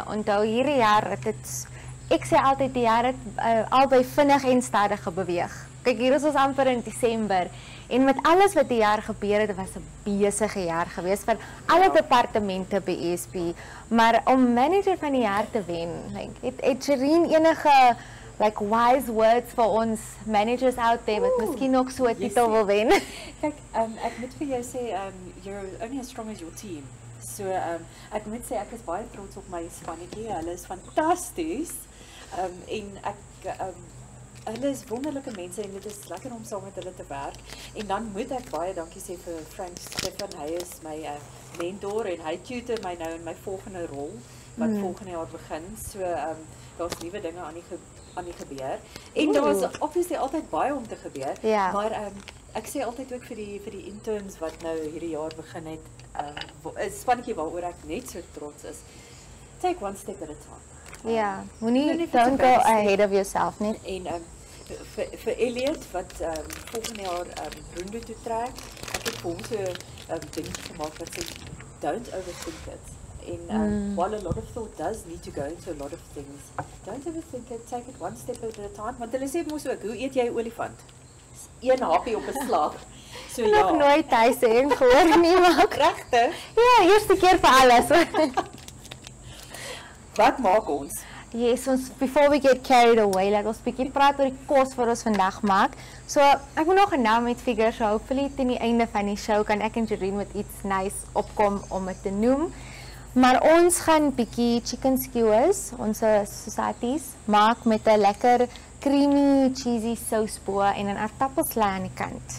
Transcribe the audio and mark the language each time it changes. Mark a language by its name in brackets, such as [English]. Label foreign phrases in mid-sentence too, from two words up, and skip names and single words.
[Afrikaans] Onthou hierdie jaar het dit ek sê altyd die jaar het albei vinnig en stadig beweeg. Kyk, hier is ons amper in Desember en met alles wat die jaar gebeur het, was 'n besige jaar geweest vir alle departemente by ESP. Maar om Manager van die jaar te wen, het Shireen enige [English] wise words [Afrikaans] vir ons [English] managers out there [Afrikaans] wat miskien ook so 'n titel wil wen? Kyk, ek moet vir jou sê, [English] you're only as strong as your team. [Afrikaans] So ek moet sê ek is baie trots op my spannetjie. Hulle is fantasties. En ek hulle is wonderlike mense en dit is lekker om saam met hulle te werk. En dan moet ek baie dankie sê vir Frank Stefan. Hy is my mentor en hy tutor my nou in my volgende rol wat volgende jaar begin. So daar's nuwe dinge aan die gebeur. En daar's obviously altyd baie om te gebeur. Ja. Maar ek sê altyd ook vir die interns wat nou hierdie jaar begin het, 'n spannetjie waaroor ek net so trots is. [English] Take one step at a time. Ja, don't go ahead of yourself nie. [Afrikaans] En vir Elliot wat volgende jaar Roendo toe trek, ek het vir hom so ding gemaak wat sê [English] don't overthink it. And while a lot of thought does need to go into a lot of things, don't overthink it, take it one step at a time. [Afrikaans] Want hulle sê mos ook, hoe eet jy 'n olifant? Een hapie op 'n slag. So ja. Nog nooit hy sê en gehoor nie, maar regtig? Ja, eerste keer vir alles. Wat maak ons? [English] Yes, before we get carried away, [Afrikaans] laat ons bietjie praat oor die kos wat ons vandag maak. So, ek moet nog 'n naam met figure, so hopefully teen die einde van die show kan ek en Shireen met iets nice opkom om dit te noem. Maar ons gaan bietjie [English] chicken skewers, [Afrikaans] ons societies, maak met 'n lekker [English] creamy, cheesy [Afrikaans] sous bo en 'n aardappelslaai aan die kant.